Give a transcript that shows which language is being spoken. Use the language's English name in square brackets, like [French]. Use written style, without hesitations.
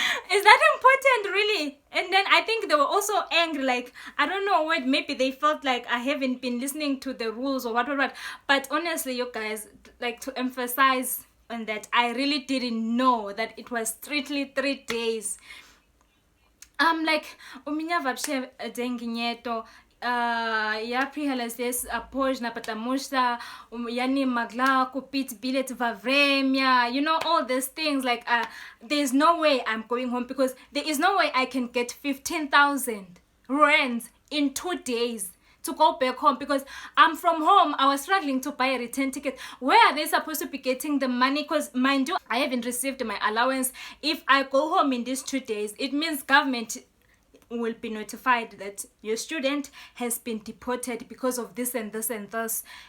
[English] Is that important, really? And then I think they were also angry, like, I don't know what, maybe they felt like I haven't been listening to the rules or what. But honestly, you guys, like, to emphasize on that, I really didn't know that it was strictly 3 days. I'm like, [Russian] uminya вообще деньги нету. Я приехала здесь поздно, потому что я не могла купить билет во время. [English] You know, all these things. Like, there's no way I'm going home, because there is no way I can get 15,000 rands in 2 days to go back home, because I'm from home. I was struggling to buy a return ticket. Where are they supposed to be getting the money? Because mind you, I haven't received my allowance. If I go home in these 2 days, it means government will be notified that your student has been deported because of this and this and this.